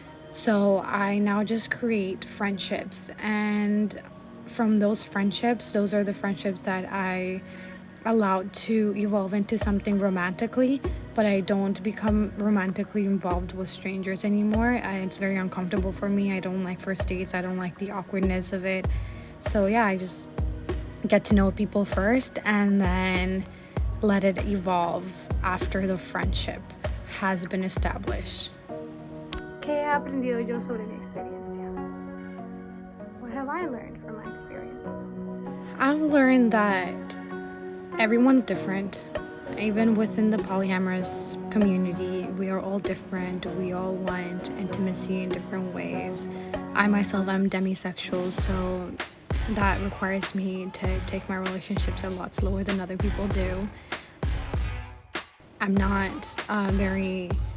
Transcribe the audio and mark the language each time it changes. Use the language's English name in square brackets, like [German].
[English] So I now just create friendships, and from those friendships, those are the friendships that I allowed to evolve into something romantically, but I don't become romantically involved with strangers anymore. It's very uncomfortable for me. I don't like first dates. I don't like the awkwardness of it. So yeah, I just get to know people first and then let it evolve after the friendship has been established. [Spanish] ¿Qué he aprendido yo sobre mi experiencia? [English] What have I learned from my experience? I've learned that everyone's different. Even within the polyamorous community, we are all different. We all want intimacy in different ways. I myself am demisexual, so that requires me to take my relationships a lot slower than other people do. I'm not very